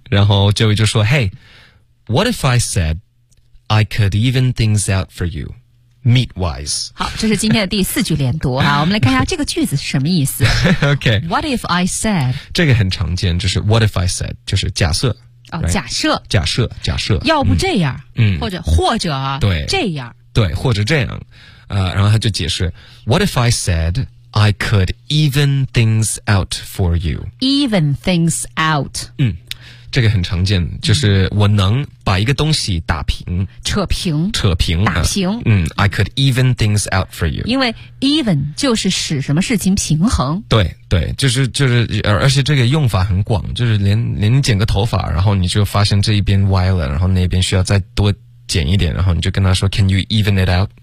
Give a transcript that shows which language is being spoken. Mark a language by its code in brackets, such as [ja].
[zh] 然后 Joey 就说 [en] Hey, what if I said I could even things out for you, meat-wise? [zh] 好，这是今天的第四句连读啊。我们来看一下这个句子是什么意思。 [en] OK. What if I said? [zh] 这个很常见，就是 [en] what if I said, [zh] 就是假设。哦、right? 假设。要不这样，或者对这样。对，或者这样。然后他就解释 [en] what if I said,I could even things out for you. Even things out. [zh] 这个很常见，就是我能把一个东西打平。扯平。打平。 [en] I could even things out for you. [zh] 因为 even 就是使什么事情平衡。对对，就是而且这个用法很广，就是连你剪个头发，然后你就发现这一边歪了，然后那边需要再多剪一点，然后你就跟他说 [en] can you even it out?